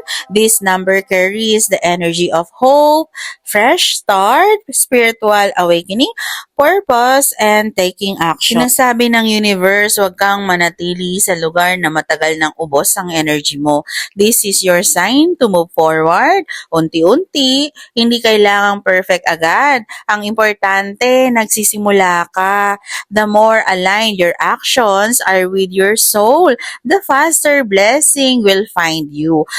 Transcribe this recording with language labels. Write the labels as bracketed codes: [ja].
[en] This number carries the energy of hope, fresh start, spiritual awakening, purpose, and taking action. [tl] Sinasabi ng universe, huwag kang manatili sa lugar na matagal nang ubos ang energy mo. [en] This is your sign to move forward. [tl] Unti-unti, hindi kailangang perfect agad. Ang importante, nagsisimula ka. [en] The more aligned your actions are with your soul, the faster blessing will find you.